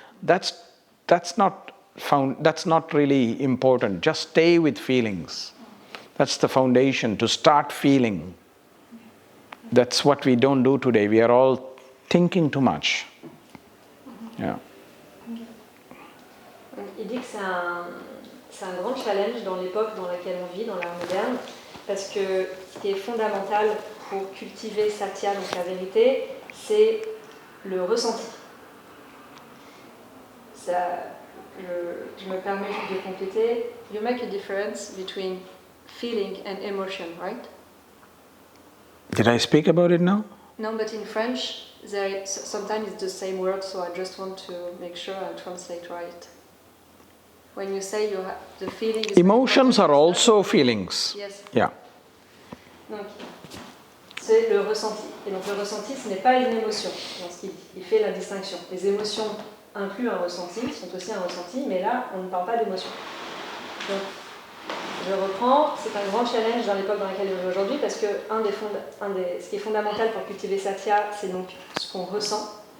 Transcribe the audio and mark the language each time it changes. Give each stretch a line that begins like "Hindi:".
English: That's not really important. Just stay with feelings. That's the foundation, to start feeling. That's what we don't do today. We are all thinking too much. Yeah.
French: Il dit que c'est un grand challenge dans l'époque dans laquelle on vit, dans l'ère moderne, parce que ce qui est fondamental pour cultiver Satya, donc la vérité, c'est le ressenti. Je me permets juste de compléter.
English: You make a difference between feeling and emotion, right? Did I speak about it now? No, but in French, sometimes it's the same word, so I just want to make sure I translate right. When you say the feeling is... Emotions are also feelings. Yes. Yeah.
French: Donc, c'est le ressenti. Et donc le ressenti, ce n'est pas une émotion. Dans ce qu'il dit. Il fait la distinction. Les émotions incluent un ressenti, sont aussi un ressenti, mais là, on ne parle pas d'émotion. Donc, je reprends, c'est un grand challenge dans l'époque dans laquelle on vit aujourd'hui, parce que ce qui est fondamental pour cultiver Satya, c'est donc ce qu'on ressent.